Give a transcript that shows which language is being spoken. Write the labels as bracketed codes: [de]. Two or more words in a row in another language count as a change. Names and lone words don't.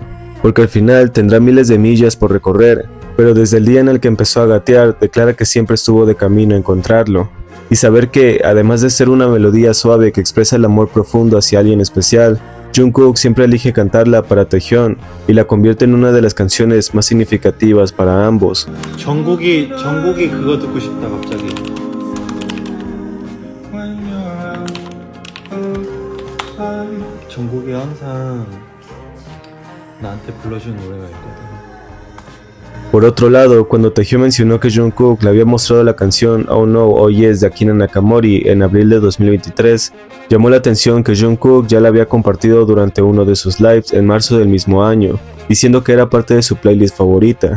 [es] Porque al final tendrá miles de millas por recorrer, pero desde el día en el que empezó a gatear, declara que siempre estuvo de camino a encontrarlo. Y saber que, además de ser una melodía suave que expresa el amor profundo hacia alguien especial, Jungkook siempre elige cantarla para Taehyung y la convierte en una de las canciones más significativas para ambos. [ko] 정국이 그거 듣고 싶다 갑자기. 정국이 항상 나한테 불러주는 노래가 있거든. [es] Por otro lado, cuando Taehyung mencionó que Jungkook le había mostrado la canción Oh No, Oh Yes de Akina Nakamori en abril de 2023, llamó la atención que Jungkook ya la había compartido durante uno de sus lives en marzo del mismo año, diciendo que era parte de su playlist favorita.